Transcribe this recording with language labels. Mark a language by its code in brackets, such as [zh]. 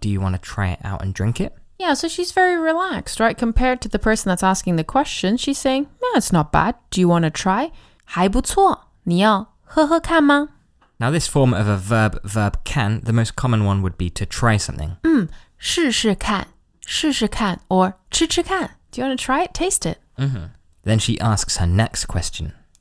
[en] Do you want to try it out and drink it? Yeah, so she's very relaxed, right? Compared to the person that's asking the question, she's saying, yeah, it's not bad. Do you want to try? [zh] 还不错.你要喝喝看吗? [en] Now this form of a verb can, the most common one would be to try something. [zh] 试试看, 试试看, or 吃吃看. [en] Do you want to try it? Taste it. Then she asks her next question.